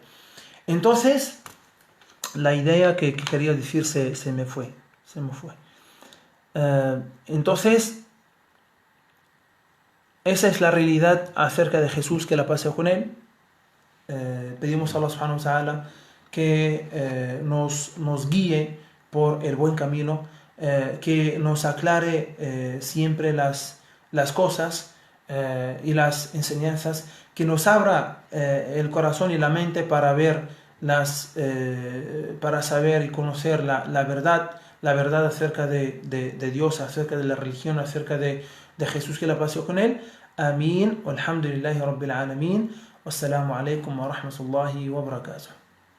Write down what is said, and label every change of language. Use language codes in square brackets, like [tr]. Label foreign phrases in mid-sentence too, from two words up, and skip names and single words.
[es] Entonces, la idea que quería decir se me fue. Entonces, esa es la realidad acerca de Jesús, que la paz con él. Pedimos a Allah [ar] سبحانه وتعالى [es] que nos guíe por el buen camino, que nos aclare siempre las cosas y las enseñanzas, que nos abra el corazón y la mente para ver para saber y conocer la verdad acerca de Dios, acerca de la religión, acerca de Jesús, que la pasó con él. Amén. [ar] والحمد لله رب العالمين. والسلام عليكم ورحمة الله وبركاته.